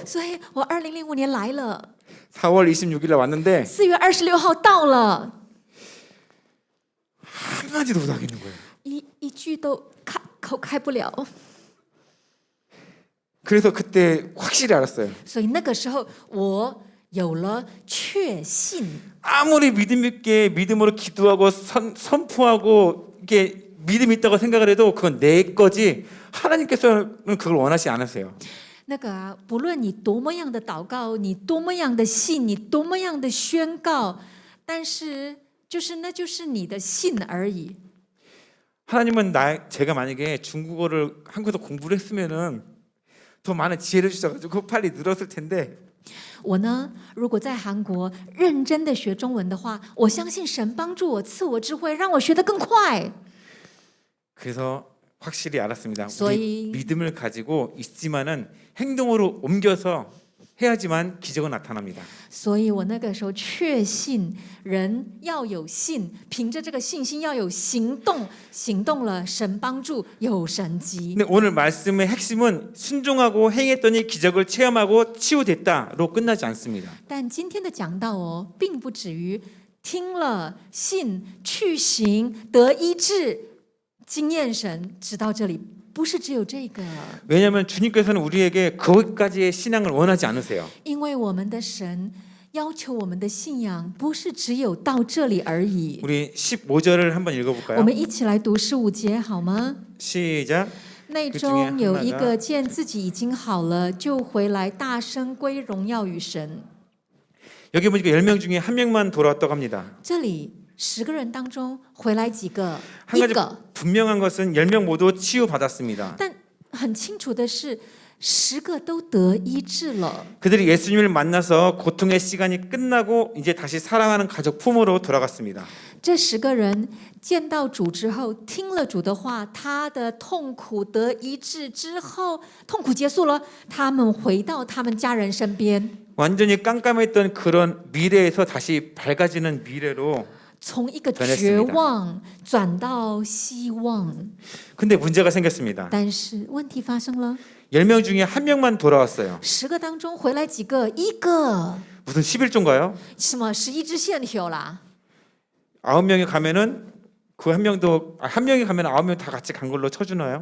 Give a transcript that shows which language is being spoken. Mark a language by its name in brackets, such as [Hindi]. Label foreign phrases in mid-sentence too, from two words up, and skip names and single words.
[Chinese] 所以我2005年来了， [Korean] 4월 26일에 왔는데 [Chinese] 4 月26号到了， [Korean] 한마디도 못하겠는 거예요. [Chinese] 一句都口开不了。 [Korean] 그래서 그때 확실히 알았어요. [Chinese] 所以那个时候我有了确信。 [Korean] 아무리 믿음 있게 믿음으로 기도하고 선포하고 이게 믿음 있다고 생각을 해도 그건 내 거지 하나님께서는 그걸 원하지 않으세요. [Chinese] 那个啊，不论你多么样的祷告，你多么样的信，你多么样的宣告，但是那就是你的信而已。 [Korean] 하나님은 제가 만약에 중국어를 한국에서 공부를 했으면은 더 많은 지혜를 주셔가지고 빨리 늘었을 텐데 [Chinese] 我呢，如果在韩国认真的学中文的话，我相信神帮助我，赐我智慧，让我学得更快。 [Korean] 그래서 확실히 알았습니다. 소위- 우리 믿음을 가지고 있지만은 행동으로 옮겨서 해야지만 기적은 나타납니다. [Chinese] 所以我那个时候确信，人要有信，凭着这个信心要有行动，行动了，神帮助有神迹。 [Korean] 근데 오늘 말씀의 핵심은 순종하고 행했더니 기적을 체험하고 치유됐다로 끝나지 않습니다. [Chinese] 但今天的讲道哦，并不止于听了信去行得医治，经验神，直到这里，不是只有这个。 [Korean] 왜냐하면 주님께서는 우리에게 거기까지의 신앙을 원하지 않으세요. [Chinese] 因为我们的神要求我们的信仰，不是只有到这里而已。 [Korean] 우리 15절을 한번 [Chinese] 我 [Korean] 읽어볼까요? [Chinese] 们一起来读15节好吗？ [Korean] 시작. [Chinese] 内中有一个见自己已经好了，就回来大声归荣耀与神。 [Korean] 여기 보니까 10명 중에 한 명만 돌아왔다고 합니다. [Chinese] 这里10个人当中回来几个？ [Korean] 한 [Chinese] 一 [Korean] 가지 [Chinese] 个。 [Korean] 분명한 것은 10명 모두 치유받았습니다. [Chinese] 但很清楚的是，10个都得医治了。 [Korean] 그들이 예수님을 만나서 고통의 시간이 끝나고 이제 다시 사랑하는 가족 품으로 돌아갔습니다. [Chinese] 这10个人见到主之后，听了主的话，他的痛苦得医治之后，痛苦结束了，他们回到他们家人身边， [Korean] 완전히 깜깜했던 그런 미래에서 다시 밝아지는 미래로. [Chinese] 从一个绝望转到希望。 [Korean] 근데 문제가 생겼습니다. [Chinese] 但是问题发生了， [Korean] 10명 중에 한 명만 돌아왔어요. [Chinese] 10 个当中回来几个？一个。 [Korean] 무슨 11조인가요? [Chinese] 什么11支线条啦？ [Korean] 9명이 가면은 그 한 명도 한 명이 가면 9명 다 같이 간 걸로 쳐주나요?